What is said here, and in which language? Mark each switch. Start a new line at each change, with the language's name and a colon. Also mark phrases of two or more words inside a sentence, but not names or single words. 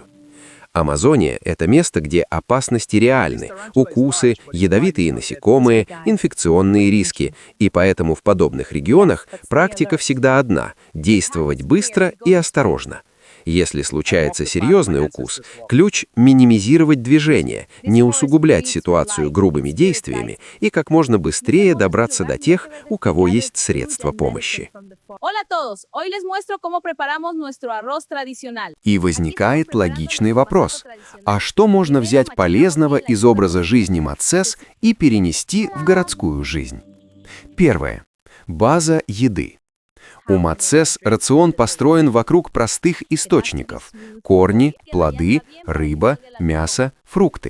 Russian: Амазония – это место, где опасности реальны, укусы, ядовитые насекомые, инфекционные риски, и поэтому в подобных регионах практика всегда одна – действовать быстро и осторожно. Если случается серьезный укус, ключ – минимизировать движение, не усугублять ситуацию грубыми действиями и как можно быстрее добраться до тех, у кого есть средства помощи.
Spanish: Hola a todos, hoy les muestro cómo preparamos nuestro arroz tradicional.
Russian: И возникает логичный вопрос. А что можно взять полезного из образа жизни Мацес и перенести в городскую жизнь? Первое. База еды. У Мацес рацион построен вокруг простых источников – корни, плоды, рыба, мясо, фрукты.